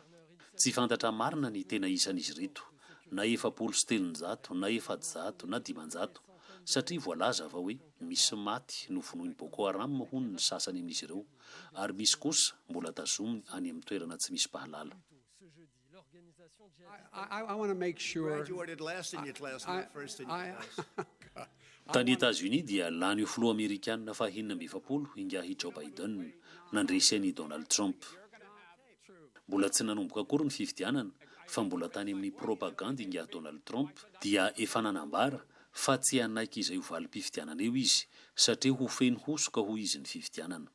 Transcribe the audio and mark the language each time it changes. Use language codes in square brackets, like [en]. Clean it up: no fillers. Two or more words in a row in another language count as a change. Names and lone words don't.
[mg] Tsy fantatra marina ny tena isan'izy ireto, na 700 na 700 na 500, satria voalaza va hoe misy maty no vonoiny Boko Haram hono ny sasany amin'izy ireo ary misy kosa mbola tazominy any amin'ny toerana tsy misy pahalala. [en] I want to make sure. Graduated last in your class, not first in your class. [mg] Tany États-Unis dia lany filoha Amerikanina fahaenina amby 70 ingahy Joe Biden nandresy an'i Donald Trump. Mbola tsy nanomboka akory ny fifidianana fa mbola tany amin'ny propaganda ingahy Donald Trump dia efa nanambara fa tsy hanaiky izay ho valim-pifidianana eo izy satria ho feny hosoka ho izy ny fifidianana.